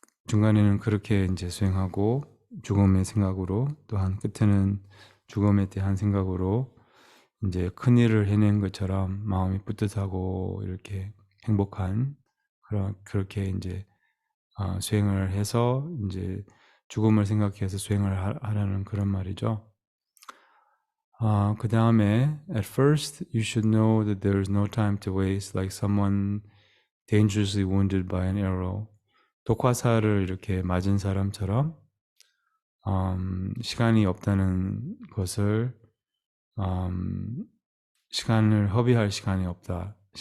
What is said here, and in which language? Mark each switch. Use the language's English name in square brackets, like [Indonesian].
[Korean] 중간에는 그렇게 이제 수행하고 죽음의 생각으로 또한 끝에는 죽음에 대한 생각으로 이제 큰일을 해낸 것처럼 마음이 뿌듯하고 이렇게 행복한 그렇게 이제 수행을 해서 이제 죽음을 생각해서 수행을 하라는 그런 말이죠. 그 다음에 [English] at first you should know that there is no time to waste like someone dangerously wounded by an arrow. [Korean] 독화살을 이렇게 맞은 사람처럼 시간이 없다는 것을 시간을 허비할 시간이 없다.